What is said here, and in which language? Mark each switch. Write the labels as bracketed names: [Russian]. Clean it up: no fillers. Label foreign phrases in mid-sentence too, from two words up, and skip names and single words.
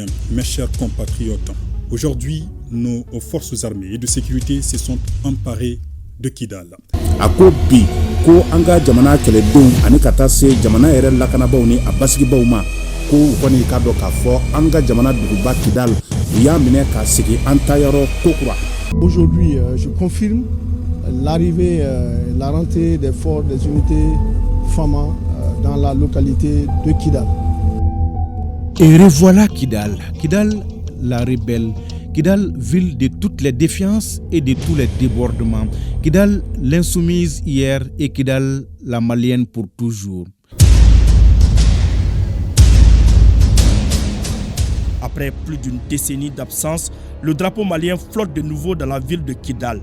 [French] Mes chers compatriotes, aujourd'hui, nos forces armées et de sécurité se sont emparées de Kidal. [Bambara] Ako bi ko anga jamana kele don ani kata se jamana yɛrɛ lakanabaw ni a basigibaw ma ko kɔni ka dɔ k'a fɔ anga jamana duguba Kidal u y'a minɛ ka sigi an ta yɔrɔ kokura. [French] Aujourd'hui, je confirme l'arrivée, la rentrée des forces des unités Fama dans la localité de Kidal. Et revoilà Kidal. Kidal, la rebelle. Kidal, ville de toutes les défiances et de tous les débordements. Kidal, l'insoumise hier et Kidal, la malienne pour toujours. Après plus d'une décennie d'absence, le drapeau malien flotte de nouveau dans la ville de Kidal.